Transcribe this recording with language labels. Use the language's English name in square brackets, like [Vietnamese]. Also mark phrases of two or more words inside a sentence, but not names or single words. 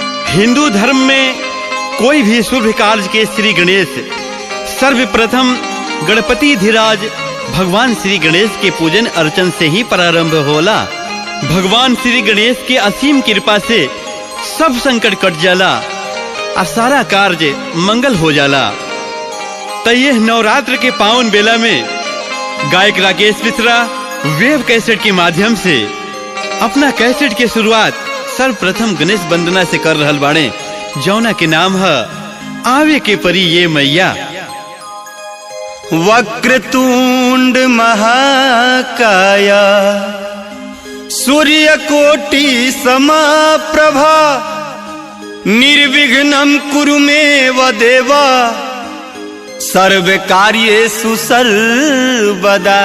[Bhojpuri] हिंदू धर्म में कोई भी शुभ कार्य के श्री गणेश सर्वप्रथम गणपति धीराज भगवान श्री गणेश के पूजन अर्चन से ही प्रारंभ होला। भगवान श्री गणेश के असीम कृपा से सब संकट कट जाला और सारा कार्य मंगल हो जाला। तो यह नवरात्र के पावन बेला में गायक राकेश मिश्रा वेब कैसेट के माध्यम से अपना कैसेट के शुरुआत सर्वप्रथम गणेश वंदना से कर रहल बाड़े, जौना के नाम है आवे के परी ये मैया। [Sanskrit] वक्रतुंड महाकाया सूर्यकोटि समाप्रभा निर्विघ्नं कुरु मे देवा सर्वकार्येषु सर्वदा।